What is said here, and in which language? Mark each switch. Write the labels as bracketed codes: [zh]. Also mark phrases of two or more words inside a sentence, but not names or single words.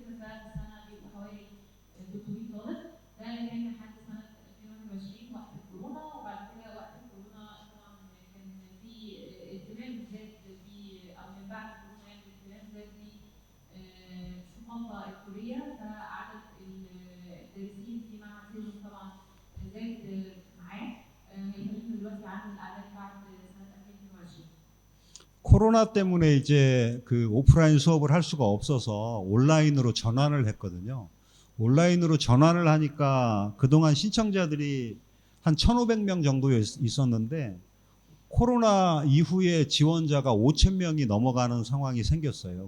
[ar] ففي السنه بيبقوا حوالي 300 طالب ده كان لحد سنه 2021 وقت الكورونا وبعد كده وقت الكورونا طبعا كان في اهتمام زاد في او من بعد الكورونا يعني الاهتمام زاد في الثقافه الكوريه فعدد الدارسين في معهد سيجون طبعا زاد معاه هيكلمنا دلوقتي عن الاعداد بعد سنه 2022. [ko] 코로나 때문에 이제 그 오프라인 수업을 할 수가 없어서 온라인으로 전환을 했거든요. 온라인으로 전환을 하니까 그동안 신청자들이 한 1,500명 정도 있었는데 코로나 이후에 지원자가 5,000명이 넘어가는 상황이 생겼어요.